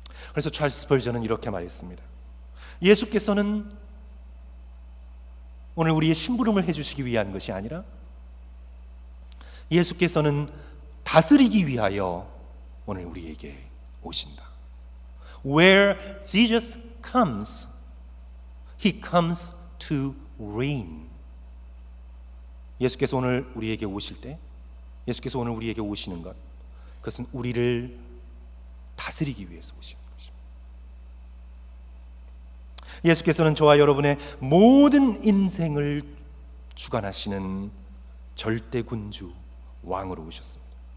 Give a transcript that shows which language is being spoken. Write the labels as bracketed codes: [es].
[ko] 그래서 찰스 스펄전은 이렇게 말했습니다. 예수께서는 오늘 우리의 심부름을 해주시기 위한 것이 아니라 예수께서는 다스리기 위하여 오늘 우리에게 오신다. [en] Where Jesus comes, He comes to reign. [ko] 예수께서 오늘 우리에게 오실 때, 예수께서 오늘 우리에게 오시는 것, 그것은 우리를 다스리기 위해서 오시는 것입니다. 예수께서는 저와 여러분의 모든 인생을 주관하시는 절대 군주, 왕으로 오셨습니다.